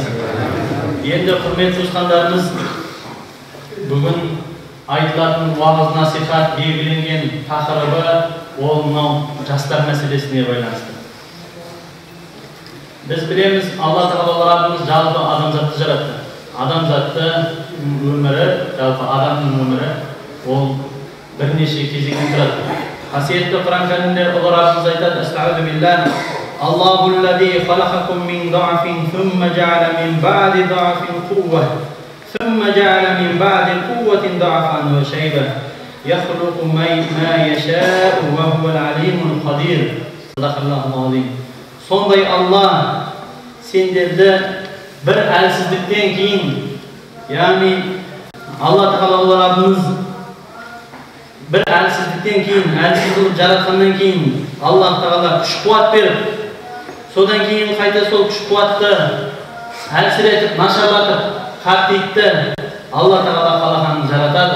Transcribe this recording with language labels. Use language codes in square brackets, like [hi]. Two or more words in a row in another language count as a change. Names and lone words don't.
[kk] Енді құрметті туысқандарымыз, бүгін айтылатын уағыз насихат белгіленген тақырыбы ол мынау жастар мәселесіне байланысты. Біз білеміз, [ar] الله تعالى [kk] Rabbimiz жалпы адамзатты жаратты. Адамзатты өмірі, жалпы адамның өмірі ол бірнеше кезеңнен тұрады. Қасиетті Құран кәрімде Ұлы Раббымыз айтады: [ar] "أستغفر بالله الله الذي خلقكم من ضعف ثم جعل من بعد ضعف قوة ثم جعل من بعد قوة ضعفا وشيبة يخلق ما يشاء وهو العليم القدير." صدق الله العظيم. [kk] Сондай Алла сендерді бір әлсіздіктен кейін, яғни [ar] الله تعالى [kk] Rabbimiz bir әлсіздіктен кейін, әлсіз қылып жаратқаннан кейін [ar] الله تعالى [kk] күш-қуат беріп, содан кейін қайта сол күш-қуатты әлсіретіп, нашарлатып, қартайтты [ar] الله تعالى [kk] қалағанын жаратады.